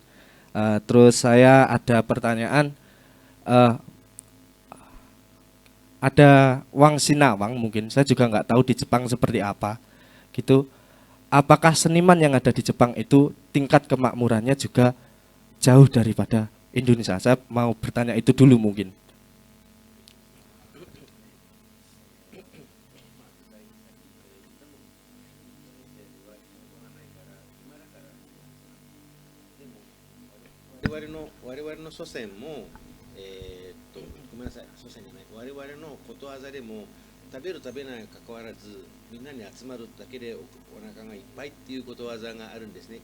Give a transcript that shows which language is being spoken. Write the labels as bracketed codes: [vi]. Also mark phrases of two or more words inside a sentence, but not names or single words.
[id] Terus saya ada pertanyaan. Ada [jv] Wang Sinawang [id] mungkin, saya juga nggak tahu di Jepang seperti apa gitu. Apakah seniman yang ada di Jepang itu tingkat kemakmurannya juga jauh daripada Indonesia? Saya mau bertanya itu dulu mungkin. [ja] Warewareの祖先も、ごめんなさい、祖先じゃない、我々のことわざでも、食べる食べないかかわらず、みんなに集まるだけでお腹がいっぱいっていうことわざがあるんですね。